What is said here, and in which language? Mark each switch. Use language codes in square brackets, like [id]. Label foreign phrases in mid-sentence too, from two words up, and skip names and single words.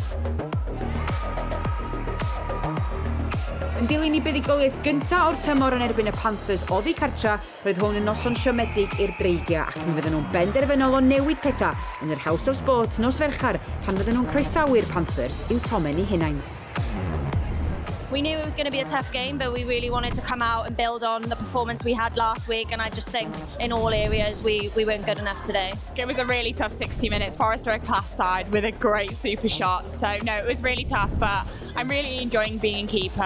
[cy] Yn dilyn I buddugoliaeth gyntaf o'r tymor yn erbyn y Panthers oddi cartra, roedd hwn yn noson siomedig i'r Dreigiau ac mi fydden nhw'n benderfynol o newid pethau yn yr House of Sport nos Ferchar pan fydden nhw'n croesawu'r Panthers i'w tomen I hunain. [en] We knew it was going to be a tough game, but we really wanted to come out and build on the performance we had last week, and I just think in all areas we weren't good enough today. It was a really tough 60 minutes. Forest are a class side with a great super shot, so no, it was really tough, but I'm really enjoying being keeper.